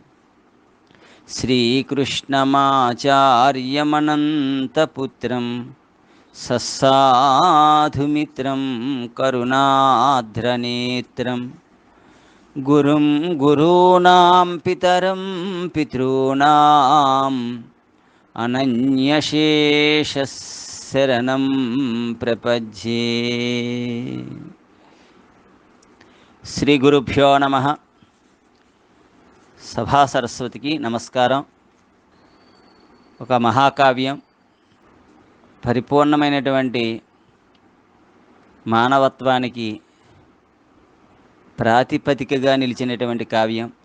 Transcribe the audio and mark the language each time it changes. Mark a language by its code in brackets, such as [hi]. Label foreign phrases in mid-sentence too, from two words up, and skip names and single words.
[sa] श्रीकृष्णमाचार्यमनन्तपुत्रं सस्साधुमित्रं करुणाद्रनेत्रं गुरुं गुरूणां पितरं पितॄणाम् अनन्यशेषशरणं प्रपद्ये। శ్రీ గురుభ్యో నమః. [te] సభా సరస్వతికి నమస్కారం. ఒక మహాకావ్యం, పరిపూర్ణమైనటువంటి మానవత్వానికి ప్రాతిపదికగా నిలిచినటువంటి కావ్యం.